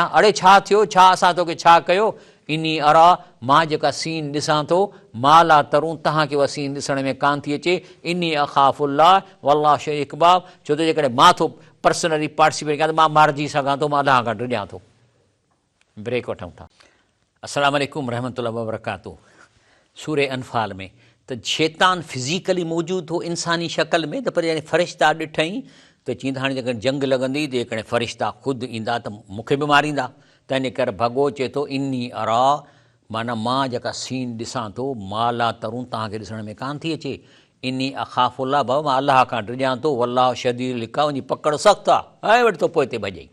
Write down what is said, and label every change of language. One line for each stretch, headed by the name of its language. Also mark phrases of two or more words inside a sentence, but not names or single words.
Sindhi: अड़े छा थियो, छा असां तोखे छा कयो,
Arabic: إني أرى,
Sindhi: मां जेका सीन ॾिसां थो,
Arabic: ما لا ترون,
Sindhi: तव्हांखे उहा सीन ॾिसण में कान थी अचे,
Arabic: إني أخاف الله
Sindhi: वल्लाह शरीक बाब, छो त जेकॾहिं मां थो
English: personally participate
Sindhi: कयां त मां मारिजी सघां थो, मां अलाह खां डिॼां थो। ब्रेक वठूं था।
Arabic: السلام عليكم رحمة الله وبركاته.
Sindhi: सूरे अनफाल में त शैतान फिज़िकली मौजूदु हो इंसानी शक्ल में, त पर जॾहिं फ़रिश्ता ॾिठईं त चईं हाणे जेकॾहिं जंग लॻंदी, जेकॾहिं फ़रिश्ता ख़ुदि ईंदा त मूंखे बि मारींदा, तंहिंजे करे भॻो चए थो
Arabic: إني أرى,
Sindhi: माना मां जेका सीन ॾिसां थो,
Arabic: ما لا ترون,
Sindhi: तव्हांखे ॾिसण में कान थी अचे,
Arabic: إني أخاف الله,
Sindhi: भाउ मां अलाह खां डिॼां थो,
Arabic: والله شديد العقاب,
Sindhi: उनजी पकड़ सख़्तु आहे, ऐं वटि थो पोइ हिते भॼई।